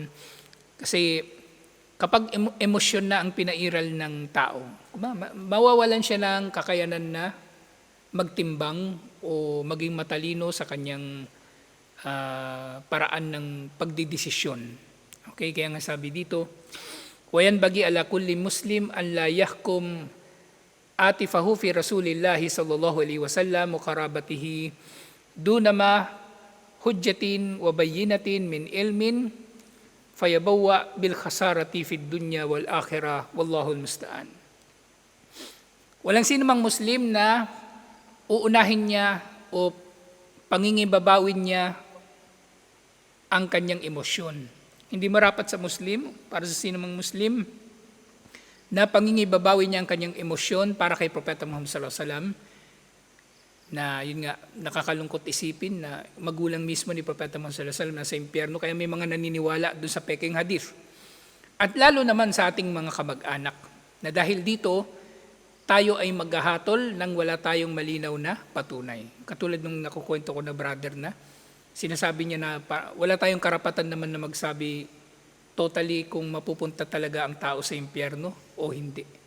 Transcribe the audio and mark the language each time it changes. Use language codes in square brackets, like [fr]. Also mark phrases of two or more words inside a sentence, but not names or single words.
[tl] Kasi kapag emosyon na ang pinairal ng tao, mawawalan siya ng kakayanan na magtimbang o maging matalino sa kanyang paraan ng pagdidesisyon. Okay, kaya nga sabi dito, [ar] وينبغي على كل مسلم أن لا يحكم عاطفته في رسول الله صلى الله عليه وسلم وقرابته دونما حجة وبينة من علم فيبوء بالخسارة في الدنيا والآخرة والله المستعان. [tl] Walang sino mang Muslim na uunahin niya o pangingibabawin niya ang kanyang emosyon. Hindi marapat sa Muslim, para sa sino mang Muslim, na pangingibabawin niya ang kanyang emosyon para kay Propeta Muhammad [ar] صلى الله عليه وسلم, [tl] na yun nga, nakakalungkot isipin na magulang mismo ni Propeta Muhammad [ar] صلى الله عليه وسلم [tl] nasa impyerno, kaya may mga naniniwala doon sa peking hadith. At lalo naman sa ating mga kamag-anak, na dahil dito, tayo ay maghahatol nang wala tayong malinaw na patunay. Katulad nung nakukwento ko na brother na, sinasabi niya na wala tayong karapatan naman na magsabi totally kung mapupunta talaga ang tao sa impyerno o hindi.